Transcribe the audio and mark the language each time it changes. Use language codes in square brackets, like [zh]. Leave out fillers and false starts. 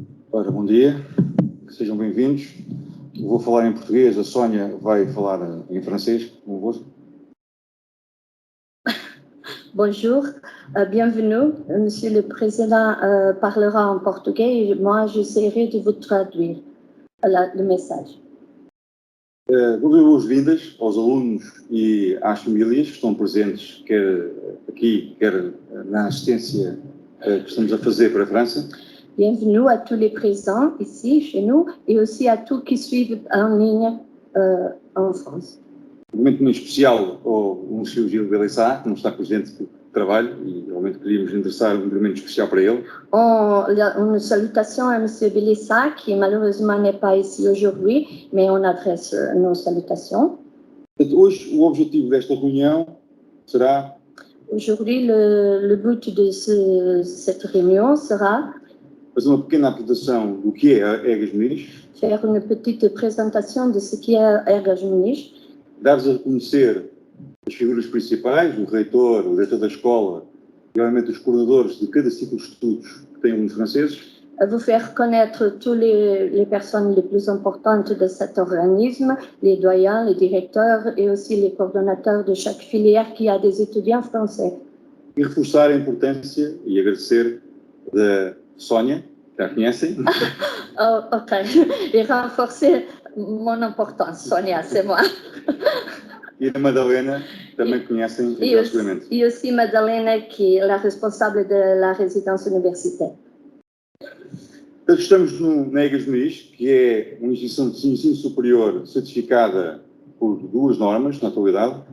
[pt] Ora, bom dia, sejam bem-vindos. Vou falar em português, a Sónia vai falar em francês convosco. [fr] Bonjour, bienvenue. Monsieur le Président parlera en portugais et moi j'essaierai de vous traduire le message. [pt] Vou dar boas-vindas aos alunos e às famílias que estão presentes, quer aqui, quer na assistência que estamos a fazer para a França. [fr] Bienvenue à tous les présents ici, chez nous, et aussi à tous qui suivent en ligne en France. [pt] Um momento muito especial ao Monsieur Gil Belissat, que não está presente por trabalho, e realmente queríamos endereçar um momento especial para ele. [fr] Une salutation à Monsieur Belissat, qui malheureusement n'est pas ici aujourd'hui, mais on adresse nos salutations. [pt] Hoje, o objetivo desta reunião será... [fr] Aujourd'hui, le but de cette réunion sera... [pt] fazer uma pequena apresentação do que é a Egas Muniz. [fr] Faire une petite présentation de ce qu'est Egas Muniz. [pt] Dar-vos a conhecer as figuras principais, o reitor, o diretor da escola e, obviamente, os coordenadores de cada ciclo de estudos que têm alunos franceses. [fr] Vous faire connaître toutes les personnes les plus importantes de cet organisme, les doyens, les directeurs et aussi les coordonnateurs de chaque filière qui a des étudiants français. [pt] E reforçar a importância e agradecer da Sónia, que a conhecem. Oh, ok. [fr] Et renforcer mon importance, Sonia, c'est moi. [pt] E a Madalena, também conhecem exatamente. [fr] Et aussi Madalena, qui est la responsable de la résidence universitaire. [pt] Estamos na Egas Muniz, que é uma instituição de ensino superior certificada por duas normas, na atualidade.